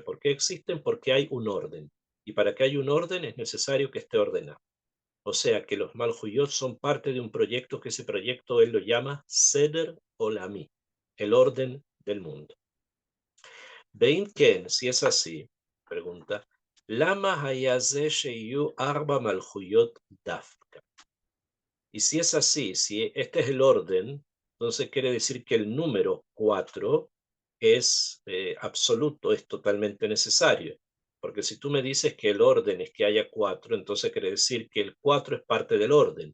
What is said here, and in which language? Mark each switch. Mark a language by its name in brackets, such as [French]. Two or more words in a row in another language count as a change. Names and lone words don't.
[Spanish] ¿Por qué existen? Porque hay un orden. Y para que haya un orden es necesario que esté ordenado. O sea que los Malhuyot son parte de un proyecto que ese proyecto él lo llama [Hebrew] סדר עולמי, [Spanish] el orden del mundo. [Hebrew] ואם כן, [Spanish] si es así, pregunta, [Hebrew] למה היה זה שיהיו ארבע מלכויות דווקא. [Spanish] Y si es así, si este es el orden, entonces quiere decir que el número 4 es absoluto, es totalmente necesario. Porque si tú me dices que el orden es que haya 4, entonces quiere decir que el 4 es parte del orden.